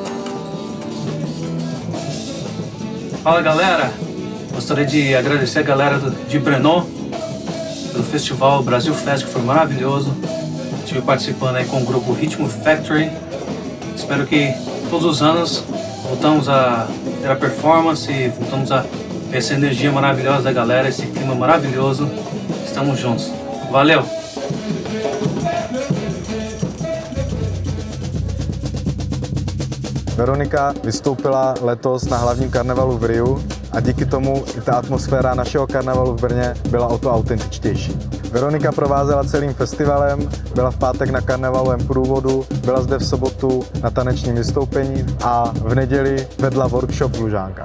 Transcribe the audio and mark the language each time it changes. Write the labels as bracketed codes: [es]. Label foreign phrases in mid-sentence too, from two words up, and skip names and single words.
[pt] Fala galera, gostaria de agradecer a galera de Brno pelo festival Brasil Fest, que foi maravilhoso. Estive participando aí com o grupo Ritmo Factory. Espero que todos os anos voltamos a ter a performance, voltamos a ver essa energia maravilhosa da galera, esse clima maravilhoso. Estamos juntos. Valeu! [cs] Veronika vystoupila letos na hlavním karnevalu v Riu a díky tomu i ta atmosféra našeho karnevalu v Brně byla o to autentičtější. Veronika provázela celým festivalem, byla v pátek na karnevalovém průvodu, byla zde v sobotu na tanečním vystoupení a v neděli vedla workshop v Lužánkách.